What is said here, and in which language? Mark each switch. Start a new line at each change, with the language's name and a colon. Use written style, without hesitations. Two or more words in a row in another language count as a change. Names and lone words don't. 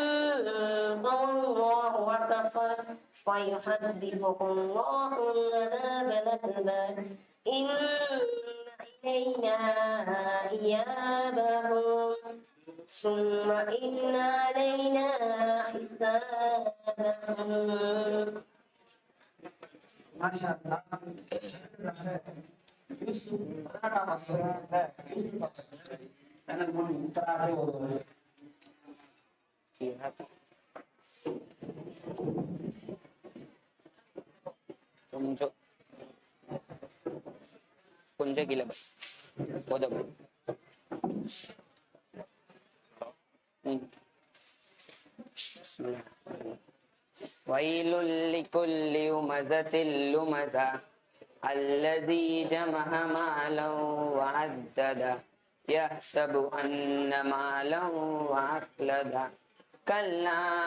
Arabic: تولى وكفر فيحدثه الله العذاب الأكبر إن إلينا إيابهم ثم إن علينا حسابهم. ما شاء الله.
Tamil: யூசுப் 16ஆம் வசனத்துல யூசுப் அவர்கள் தங்கள் முன் இத்தனாக ஒரு கொஞ்சம் கீழே போதும்.
Arabic: ويل لكل همزة لمزة الذي جمع مالا وعدده يحسب أن ماله أخلده كلا